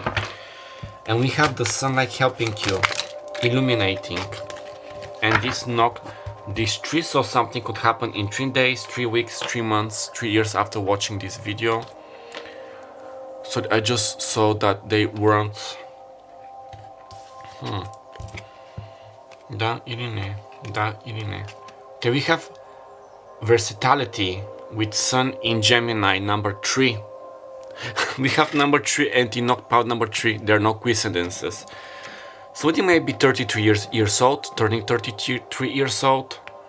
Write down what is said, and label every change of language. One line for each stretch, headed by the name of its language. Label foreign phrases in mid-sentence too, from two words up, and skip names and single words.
English: And we have the Sun like helping you, illuminating. And this knock, this 3, so something could happen in 3 days, 3 weeks, 3 months, 3 years after watching this video. So I just saw that they weren't.
Bulgarian: Да или не? Да или не?
English: Okay, we have versatility with Sun in Gemini, number 3. We have number 3 and in knockpout number 3. There are no coincidences. So you may be 33 years old, turning 33 years old.